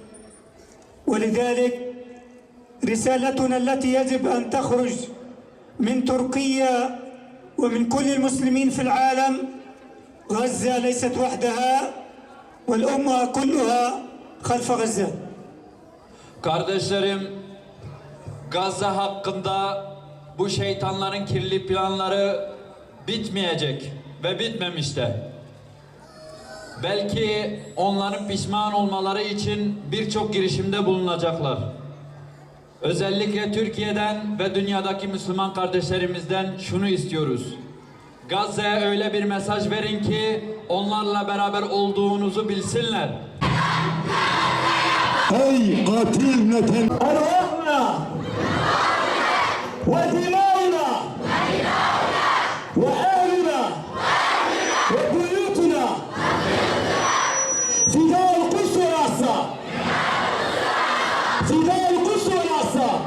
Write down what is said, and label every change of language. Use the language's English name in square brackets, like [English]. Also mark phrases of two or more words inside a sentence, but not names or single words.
[Arabic] ولذلك رسالتنا التي يجب أن تخرج من تركيا ومن كل المسلمين في العالم: غزة ليست وحدها والأمة كلها خلف غزة. [Turkish] Kardeşlerim, Gazze hakkında bu şeytanların kirli planları bitmeyecek ve bitmemiş de. Belki onların pişman olmaları için birçok girişimde bulunacaklar. Özellikle Türkiye'den ve dünyadaki Müslüman kardeşlerimizden şunu istiyoruz. Gazze'ye öyle bir mesaj verin ki onlarla beraber olduğunuzu bilsinler. Ey katil Netanyahu! [Arabic] أرواحنا ودماؤنا وأهلنا وبيوتنا فداء القدس والأقصى فداء القدس والأقصى.